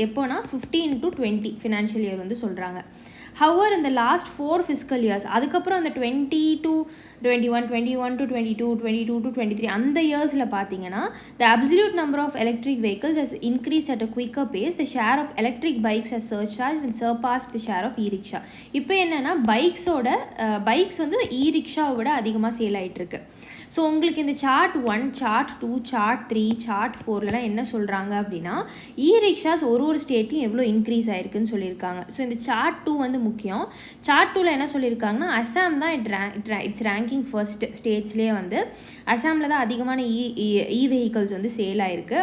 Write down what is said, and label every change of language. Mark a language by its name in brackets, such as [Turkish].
[Tamil] எப்போனா 15 to 20 financial year வந்து சொல்கிறாங்க. [English] However, in the last 4 fiscal years, [Tamil] அதுக்கப்புறம் அந்த 20 to 21, 21 to 22, 22 to 23 அந்த இயர்ஸில் பார்த்தீங்கன்னா, [English] the absolute number of electric vehicles has increased at a quicker pace. The share of electric bikes has surcharged and surpassed the share of e-rickshaw. [Tamil] இப்போ என்னென்னா bikes வந்து e-rickshaw விட அதிகமாக சேல் ஆகிட்டுருக்கு. So உங்களுக்கு இந்த சார்ட் 1, சார்ட் 2, சார்ட் 3, சார்ட் 4லலாம் என்ன சொல்கிறாங்க அப்படின்னா, இ-ரிக்ஷாஸ் ஒரு ஸ்டேட்லையும் எவ்வளோ இன்க்ரீஸ் ஆகிருக்குன்னு சொல்லியிருக்காங்க. ஸோ இந்த சார்ட் 2 வந்து முக்கியம். சார்ட் 2ல் என்ன சொல்லியிருக்காங்கன்னா, அசாம் தான் இட்ஸ் ரேங்கிங் ஃபர்ஸ்ட் ஸ்டேட்ஸ்லேயே வந்து அசாமில் தான் அதிகமான இ வெஹிக்கல்ஸ் வந்து சேல் ஆகிருக்கு.